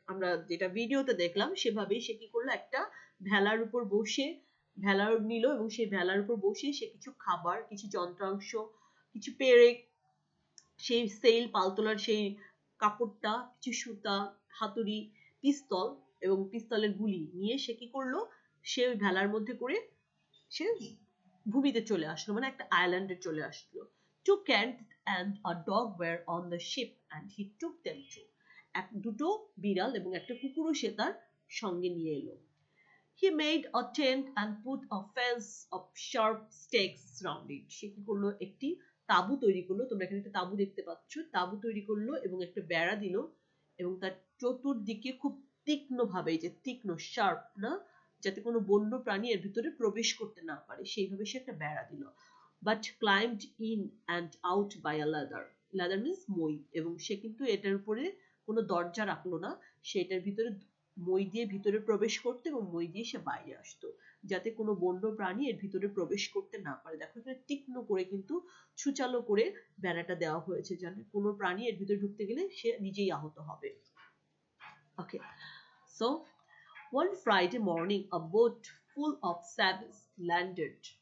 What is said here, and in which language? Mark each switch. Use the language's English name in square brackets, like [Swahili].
[Bangla] আমরা যেটা ভিডিওতে দেখলাম সেভাবেই সে কি করলো, একটা ভেলার উপর বসে ভেলা নিল এবং সেই ভেলার উপর বসে সে কিছু খাবার, কিছু যন্ত্রাংশ, কিছু পেরেক, সেই সেল পালতোলার সেই কাপড়টা, কিছু সুতা, হাতুড়ি, পিস্তল এবং পিস্তলের গুলি নিয়ে সে কি করলো, সে ওই ভেলার মধ্যে করে সে ভূমিতে চলে আসলো, মানে একটা আইল্যান্ডে চলে আসলো। [English] Two cats and a dog were on the ship and he took them too. [Bangla] দুটো বিড়াল এবং একটা কুকুরও সে তার সঙ্গে নিয়ে এলো। [English] He made a tent and put a fence of sharp stakes round it. [Bangla] সে কি করলো, একটি তাঁবু তৈরি করলো, তোমরা এখানে একটা তাঁবু দেখতে পাচ্ছ, তাঁবু তৈরি করলো এবং একটা বেড়া দিল এবং তার চতুর্দিকে খুব তীক্ষ্ণ ভাবে, এই যে তীক্ষ্ণ শার্প না, যাতে কোনো বন্য প্রাণী এর ভিতরে প্রবেশ করতে না পারে সেইভাবে সে একটা বেড়া দিল। [English] But climbed in and out by a ladder. Ladder means [Bangla] মই, এবং সে কিন্তু এটার উপরে কোনো দরজা রাখলো না, সেটার ভিতরে মই দিয়ে ভিতরে প্রবেশ করতে এবং মই দিয়ে সে বাইরে আসতো, যাতে কোনো বন্য প্রাণী এর ভিতরে প্রবেশ করতে না পারে। দেখো এখানে তীক্ষ্ণ করে কিন্তু ছুচালো করে বেড়াটা দেওয়া হয়েছে, যাতে কোনো প্রাণী এর ভিতরে ঢুকতে গেলে সে নিজেই আহত হবে। [English] Okay, so one Friday morning a boat full of savages landed.